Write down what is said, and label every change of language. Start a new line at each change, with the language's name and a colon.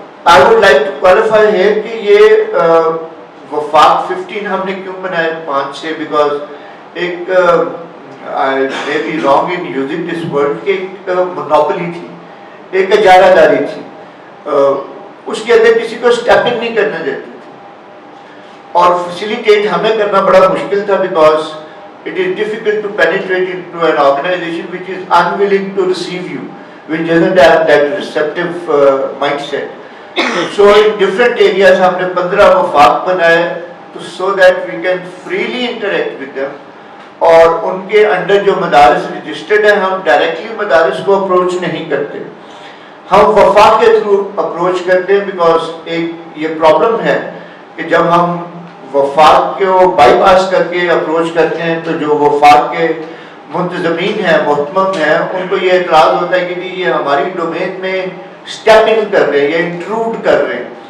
English: I would like to qualify here
Urdu: کہ یہ وفاق 15 ہم نے کیوں بنائے 5 سے, بیکاز ایک
English: I may be wrong in using this word
Urdu: کہ ایک مونوپلی تھی, ایک اجارہ داری تھی. اس کے اندر کسی کو اسٹیپ ان نہیں کرنا دیتے تھے, اور فیسیلیٹیٹ ہمیں کرنا بڑا مشکل تھا, because
English: it is difficult to penetrate into an organization which is unwilling to receive you, which doesn't have that receptive mindset. So in different areas
Urdu: ہم نے 15 وفاق بنائے
English: so that we can freely interact with them.
Urdu: اور ان کے under جو مدارس registered ہیں, ہم ڈائریکٹلی مدارس کو اپروچ نہیں کرتے, ہم وفاق کے تھرو اپروچ کرتے ہیں. بیکاز ایک یہ پرابلم ہے کہ جب ہم وفاق کو بائی پاس کر کے اپروچ کرتے ہیں, تو جو وفاق کے منتظمین ہیں, محتمم ہیں, ان کو یہ اعتراض ہوتا ہے کہ یہ ہماری ڈومین میں اسٹیپ ان کر رہے ہیں یا انٹروڈ کر رہے ہیں.